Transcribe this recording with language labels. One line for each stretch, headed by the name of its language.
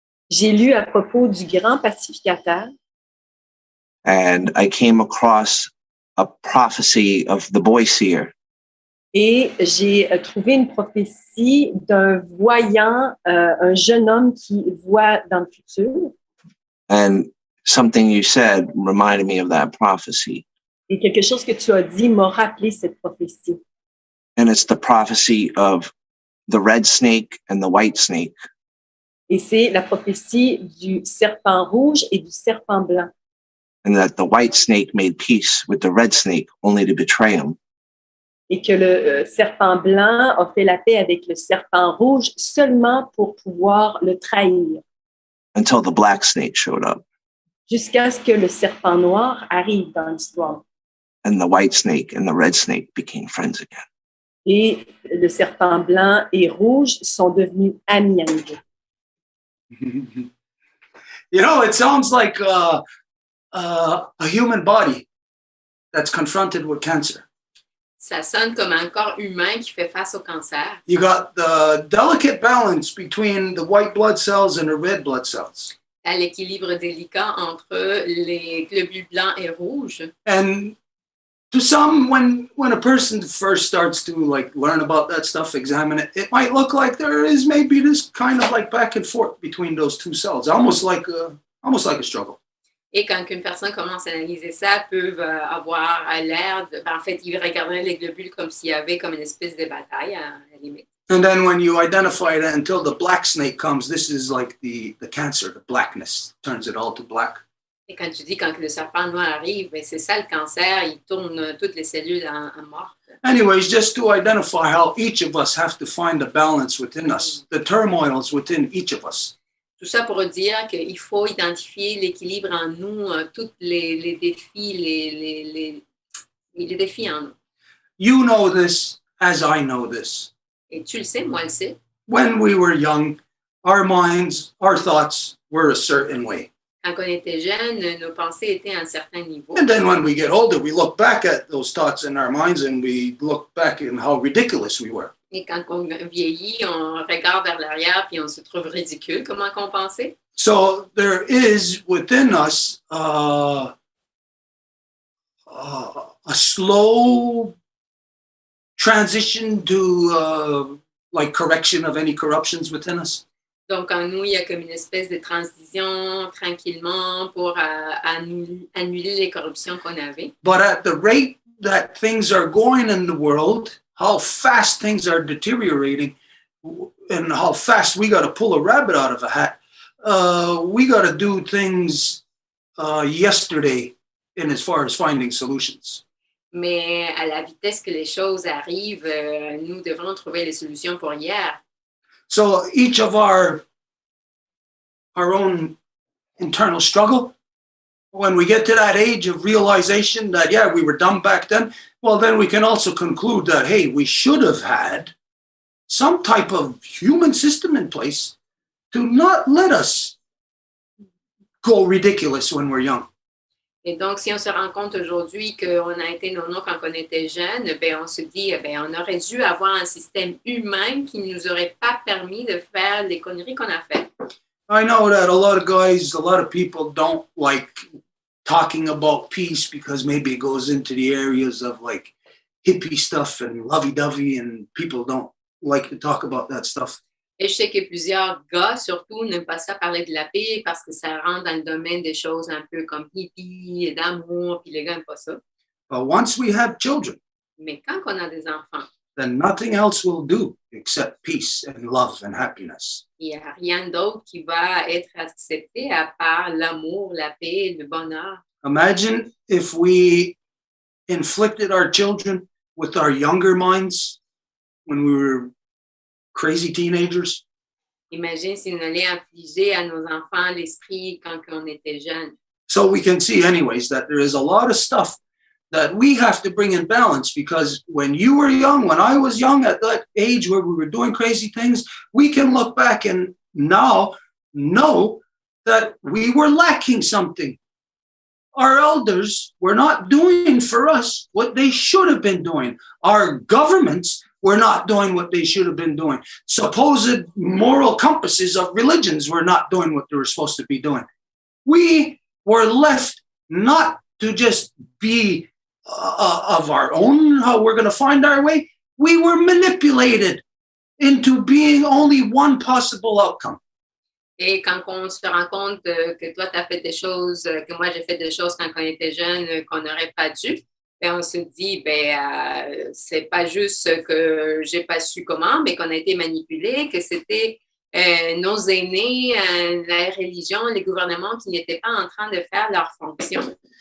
French: J'ai lu à propos du grand pacificateur
English: and I came across a prophecy of the boy seer.
French: et j'ai trouvé une prophétie d'un voyant, un jeune homme qui voit dans le futur.
English: And something you said reminded me of that prophecy.
French: Et quelque chose que tu as dit m'a rappelé cette prophétie.
English: And it's the prophecy of the red snake and the white snake.
French: Et c'est la prophétie du serpent rouge et du serpent blanc.
English: And that the white snake made peace with the red snake only to betray him.
French: Et que le serpent blanc a fait la paix avec le serpent rouge seulement pour pouvoir le trahir.
English: Until the black snake showed up.
French: Jusqu'à ce que le serpent noir arrive dans l'histoire.
English: And the white snake and the red snake became friends again.
French: Et le serpent blanc et rouge sont devenus amis à nouveau.
English: You know, it sounds like a human body that's confronted with cancer.
French: Ça sonne comme un corps humain qui fait face au cancer.
English: You got the delicate balance between the white blood cells and the red blood cells.
French: À l'équilibre délicat entre les globules blancs et rouges.
English: And to some, when a person first starts to like learn about that stuff, examine it, it might look like there is maybe this kind of like back and forth between those two cells, almost like a struggle.
French: Et quand une personne commence à analyser ça, peuvent avoir l'air de... En fait, ils regarderaient les globules comme s'il y avait comme une espèce de bataille à la limite.
English: And then when you identify that until the black snake comes, this is like the cancer, the blackness, turns it all to black.
French: Et quand tu dis quand le serpent noir arrive, ben c'est ça le cancer, il tourne toutes les cellules en mortes.
English: Anyways, just to identify how each of us have to find the balance within us, the turmoils within each of us.
French: Tout ça pour dire qu'il faut identifier l'équilibre en nous, tous les défis, les défis en nous.
English: You know this as I know this.
French: Et tu le sais, moi le sais.
English: When we were young, our minds, our thoughts were a certain way.
French: Quand on était jeune, nos pensées étaient à un certain niveau.
English: And then when we get older, we look back at those thoughts in our minds and we look back at how ridiculous we were.
French: Et quand on vieillit, on regarde vers l'arrière puis on se trouve ridicule comment qu'on pensait.
English: So there is within us a slow transition to like correction of any corruptions within us.
French: Donc, en nous, il y a comme une espèce de transition tranquillement pour annuler les corruptions qu'on avait.
English: But at the rate that things are going in the world, how fast things are deteriorating, and how fast we got to pull a rabbit out of a hat, we got to do things yesterday in as far as finding solutions.
French: Mais à la vitesse que les choses arrivent, nous devrons trouver les solutions pour hier.
English: So each of our own internal struggle, when we get to that age of realization that, yeah, we were dumb back then, well, then we can also conclude that, hey, we should have had some type of human system in place to not let us go ridiculous when we're young.
French: Et donc, si on se rend compte aujourd'hui qu'on a été nono quand on était jeune, ben on se dit, ben on aurait dû avoir un système humain qui ne nous aurait pas permis de faire les conneries qu'on a faites.
English: I know that a lot of people don't like talking about peace because maybe it goes into the areas of like hippie stuff and lovey-dovey, and people don't like to talk about that stuff.
French: Et je sais que plusieurs gars, surtout, n'aiment pas ça parler de la paix parce que ça rentre dans le domaine des choses un peu comme hippie et d'amour, puis les gars n'aiment pas ça.
English: But once we have children,
French: Mais quand on a des enfants,
English: then nothing else will do except peace and love and happiness.
French: il n'y a rien d'autre qui va être accepté à part l'amour, la paix, le bonheur.
English: Imagine if we inflicted our children with our younger minds when we were crazy teenagers.
French: Imagine si on allait infliger à nos enfants l'esprit quand on était jeunes.
English: So we can see anyways that there is a lot of stuff that we have to bring in balance, because when you were young, when I was young, at that age where we were doing crazy things, we can look back and now know that we were lacking something. Our elders were not doing for us what they should have been doing. Our governments were not doing what they should have been doing. Supposed moral compasses of religions were not doing what they were supposed to be doing. We were left not to just be of our own, how we're going to find our way. We were manipulated into being only one possible outcome.
French: Et quand on se rend compte que toi, tu as fait des choses, que moi, j'ai fait des choses quand on était jeune qu'on n'aurait pas dû, ben, on se dit, c'est pas juste que j'ai pas su comment, mais qu'on a été manipulé, que c'était nos aînés, la religion, les gouvernements qui n'étaient pas en train de faire leur fonction.